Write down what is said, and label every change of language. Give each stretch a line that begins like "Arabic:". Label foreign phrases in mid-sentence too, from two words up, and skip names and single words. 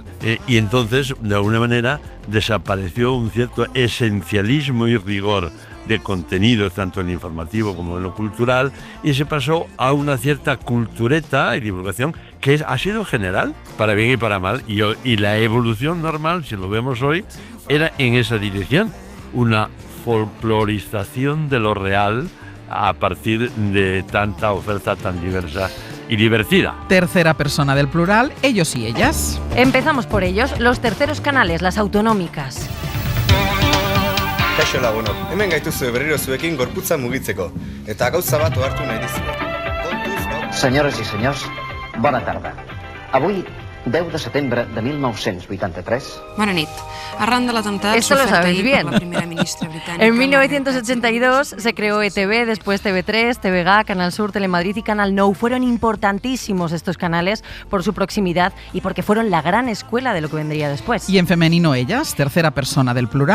Spanish: Y entonces, de alguna manera, desapareció un cierto esencialismo y rigor de contenido, tanto en lo informativo como en lo cultural, y se pasó a una cierta cultureta y divulgación que ha sido general, para bien y para mal, y la evolución normal, si lo vemos hoy, era en esa dirección, una folclorización de lo real a partir de tanta oferta tan diversa y divertida. Tercera persona del plural, ellos y ellas. Empezamos por ellos, los terceros canales, las autonómicas.
Basque: Kaixo lagunok, hemen gaituzue berriro zuekin gorputza mugitzeko, eta gauza bat ohartu nahi dizuet.
Catalan: Senyores i senyors, bona tarda. Avui, 10 de setembre de 1983... Bona nit. Arran de l'atemptat...
Spanish: Esto lo sabéis bien. La primera ministra británica... En 1982 se creó ETV, después TV3, TVG, Canal Sur, Telemadrid y Canal Nou. Fueron importantísimos estos canales por su proximidad y porque fueron la gran escuela de lo que vendría después. Y en femenino ellas, tercera persona del plural...